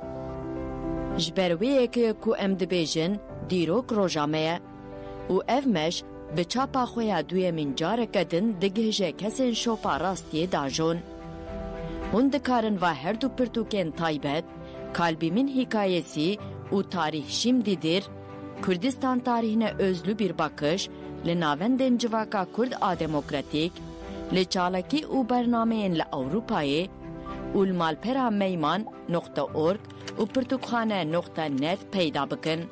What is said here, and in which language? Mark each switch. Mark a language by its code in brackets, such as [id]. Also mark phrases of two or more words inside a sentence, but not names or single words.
[ku] Ji ber wê yekê ku em dibêjin dîrok roja me ye û ev meş bi çapa xwe ya duyemîn careke din digihîje kesên şopa rastiyê dajon. Hûn dikarin va her du pirtûkên taybet, kalbî min hikayesî û tarih şimdidir, Kurdistan tarihine özlü bir bakış, li navendên civaka Kurd a demokratîk, li çalakî û bernameyên li Ewropayê û li malpera meyman.org û pirtûkxane.net peyda bikin.